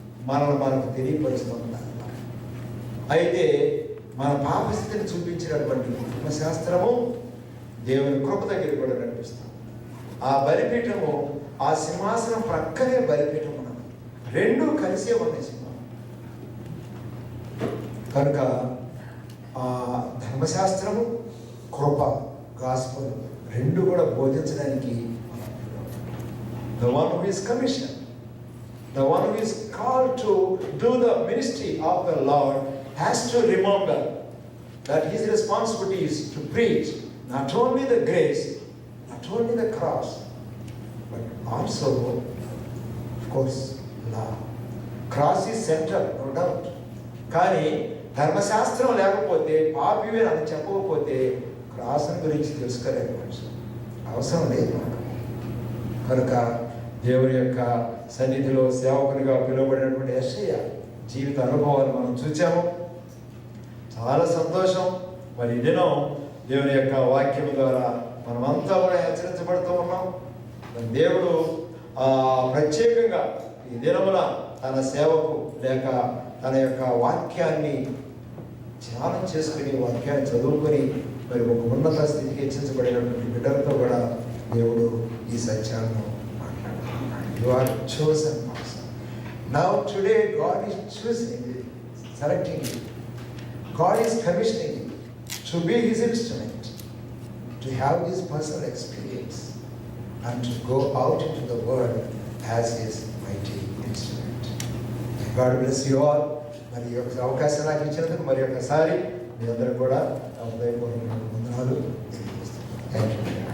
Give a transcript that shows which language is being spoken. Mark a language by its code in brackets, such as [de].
[te] మనల్ని మనకు తెలియపరుస్తుంది. అయితే మన పాపస్థితిని చూపించినటువంటి ధర్మశాస్త్రము దేవుని కృప దగ్గర కూడా నడిపిస్తాం. ఆ బలిపీఠము, ఆ సింహాసనం ప్రక్కనే బలిపీఠం ఉన్నది, రెండూ కలిసే ఉన్నాయి సింహాసనం. కనుక ఆ ధర్మశాస్త్రము, కృప, గాస్పల్ రెండు కూడా బోధించడానికి [en] the one who is commissioned, the one who is called to do the ministry of the Lord has to remember that his responsibility is to preach not only the grace, not only the cross, but also, of course, law. Cross is center, no doubt. [te] కానీ ధర్మశాస్త్రం లేకపోతే, పాపివే అని చెప్పకపోతే cross గురించి తెలుసుకోలేదు మనుషులు. అవసరం లేదు మనకు. కనుక దేవుని యొక్క సన్నిధిలో సేవకునిగా పిలువబడినటువంటి యెషయా జీవిత అనుభవాలు మనం చూసాము. చాలా సంతోషం. మరి ఈ దినం దేవుని యొక్క వాక్యం ద్వారా మనమంతా కూడా హెచ్చరించబడుతూ ఉన్నాం. దేవుడు ప్రత్యేకంగా ఈ దినమున తన సేవకు లేక తన యొక్క వాక్యాన్ని ధ్యానం చేసుకుని, వాక్యాన్ని చదువుకొని మరి ఒక ఉన్నత స్థితికి హెచ్చించబడినటువంటి బిడ్డలతో కూడా దేవుడు ఈ సత్యాలను మాట్లాడుతున్నాడు. [en] You are chosen person. Now today God is choosing you, selecting you. God is commissioning you to be his instrument, to have this personal experience and to go out into the world as his mighty instrument. God bless you all. [te] మరి యొక్క అవకాశం నాకు ఇచ్చినందుకు మరి ఒకసారి మీ అందరూ కూడా హృదయపూర్వక వందనాలు తెలియజేస్తున్నాను. [en] Thank you.